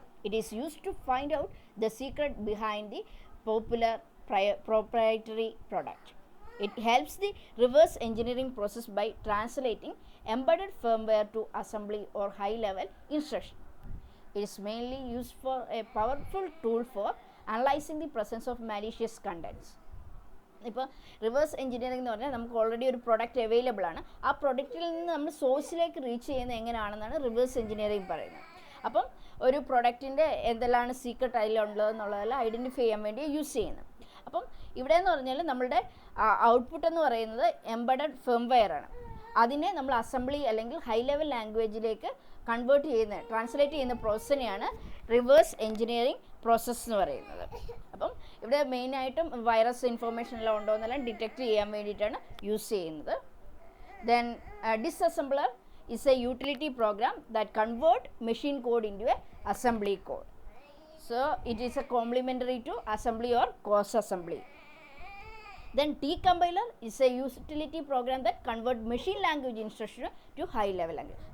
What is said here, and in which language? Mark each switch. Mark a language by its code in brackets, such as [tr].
[en] It is used to find out the secret behind the popular proprietary product. It helps the reverse engineering process by translating embedded firmware to assembly or high level instruction. It is mainly used for a powerful tool for analyzing the presence of malicious contents. [ml] ഇപ്പോൾ reverse engineering എന്ന് പറഞ്ഞാൽ നമുക്ക് already ഒരു product available ആണ്, ആ പ്രൊഡക്റ്റിൽ നിന്ന് നമ്മൾ സോഴ്സിലേക്ക് റീച്ച് ചെയ്യുന്നത് എങ്ങനെയാണെന്നാണ് റിവേഴ്സ് എഞ്ചിനീയറിംഗ് പറയുന്നത്. അപ്പം ഒരു പ്രൊഡക്റ്റിൻ്റെ എന്തെല്ലാം സീക്രട്ട് അതിലുള്ളതെന്നുള്ളതെല്ലാം ഐഡൻറ്റിഫൈ ചെയ്യാൻ വേണ്ടി യൂസ് ചെയ്യുന്നത്. അപ്പം ഇവിടെ എന്ന് പറഞ്ഞാൽ നമ്മളുടെ ഔട്ട്പുട്ട് എന്ന് പറയുന്നത് എംബഡഡ് ഫേംവെയർ ആണ്. അതിനെ നമ്മൾ അസംബ്ലി അല്ലെങ്കിൽ ഹൈ ലെവൽ ലാംഗ്വേജിലേക്ക് കൺവേർട്ട് ചെയ്യുന്ന ട്രാൻസ്ലേറ്റ് ചെയ്യുന്ന പ്രോസസ്സിനെയാണ് റിവേഴ്സ് എഞ്ചിനീയറിംഗ് പ്രോസസ്സ് എന്ന് പറയുന്നത്. അപ്പം ഇവിടെ മെയിനായിട്ടും വൈറസ് ഇൻഫോർമേഷൻ എല്ലാം ഉണ്ടോ എന്നെല്ലാം ഡിറ്റക്റ്റ് ചെയ്യാൻ വേണ്ടിയിട്ടാണ് യൂസ് ചെയ്യുന്നത്. [en] Then disassembler is a utility program that convert machine code into a assembly code. So it is a complementary to assembly or cross assembly. Then decompiler is a utility program that convert machine language instruction to high level language.